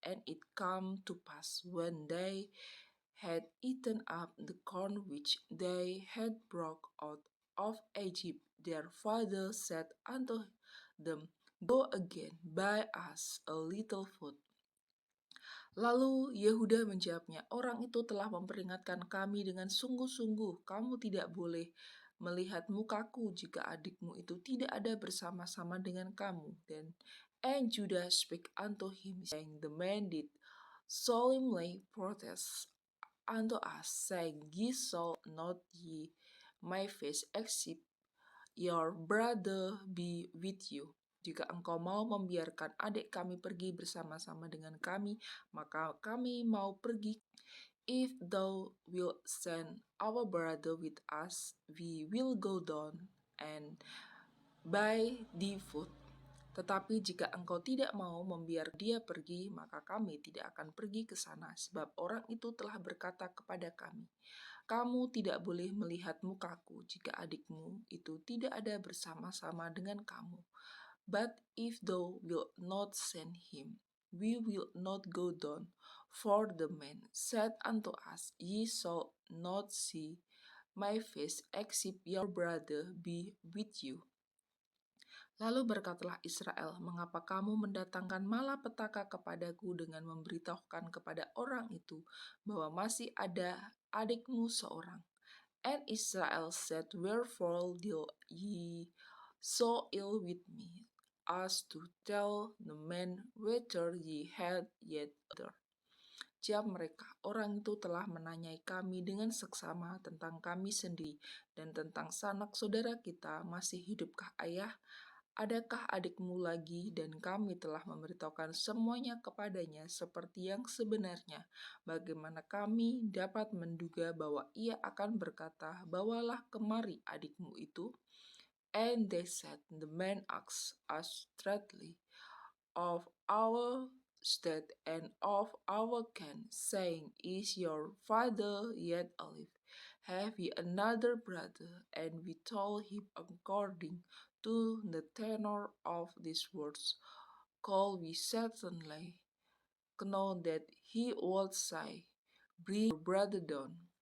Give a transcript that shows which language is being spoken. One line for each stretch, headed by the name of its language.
English: And it come to pass, when they had eaten up the corn which they had brought out of Egypt, their father said unto them, Go again, buy us a little food.
Indonesian: Lalu Yehuda menjawabnya, orang itu telah memperingatkan kami dengan sungguh-sungguh, kamu tidak boleh melihat mukaku jika adikmu itu tidak ada bersama-sama dengan kamu.
English: And Judah spake unto him, saying, The man did solemnly protest unto us, saying, Ye shall not ye my face, except your brother be with you.
Indonesian: Jika engkau mau membiarkan adik kami pergi bersama-sama dengan kami, maka kami mau pergi.
English: If thou wilt send our brother with us, we will go down and buy thee food.
Indonesian: Tetapi jika engkau tidak mau membiarkan dia pergi, maka kami tidak akan pergi ke sana, sebab orang itu telah berkata kepada kami, kamu tidak boleh melihat mukaku jika adikmu itu tidak ada bersama-sama dengan kamu.
English: But if thou wilt not send him, we will not go down. For the man said unto us, Ye shall not see my face, except your brother be with you.
Indonesian: Lalu berkatalah Israel, mengapa kamu mendatangkan malapetaka kepadaku dengan memberitahukan kepada orang itu bahwa masih ada adikmu seorang?
English: And Israel said, Wherefore deal ye so ill with me, as to tell the man whether ye had yet other?
Indonesian: Jawab mereka, orang itu telah menanyai kami dengan seksama tentang kami sendiri dan tentang sanak saudara kita, masih hidupkah ayah? Adakah adikmu lagi? Dan kami telah memberitahukan semuanya kepadanya seperti yang sebenarnya. Bagaimana kami dapat menduga bahwa ia akan berkata, bawalah kemari adikmu itu?
English: And they said, the man asked us straightly of our state and of our kin, saying, Is your father yet alive? Have ye another brother? And we told him according to the tenor of these words, Call we certainly know that he would say, Bring your brother down.